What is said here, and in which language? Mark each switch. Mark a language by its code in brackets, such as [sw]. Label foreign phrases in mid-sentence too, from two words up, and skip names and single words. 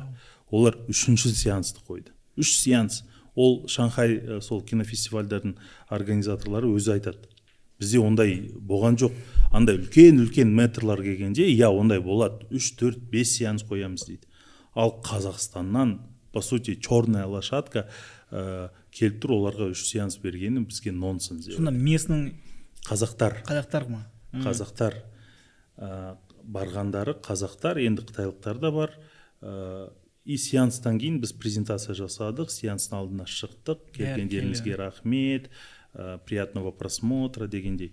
[kk] Олар үшінші сеансты қойды. 3 сеанс. Ол Шанхай сол кинофестивальдардың организаторлары өзі айтады. Бізде ондай болған жоқ. Андай үлкен метрлар келгенде, ондай болады. 3, 4, 5 сеанс қоямыз дейді. Ал Қазақстаннан, [ru] по сути, черная лошадка [kk] келіп тұр, оларға 3 сеанс бергені бізге нонсенс. Сонда местный қазақтар ма? Қазақтар барғандары қазақтар, енді қытайлықтар да бар. И сеанстан кейін біз презентация жасадық, сеанстың алдына шықтық, келгендеріңізге рахмет, [ru] приятного просмотра [kk] дегендей.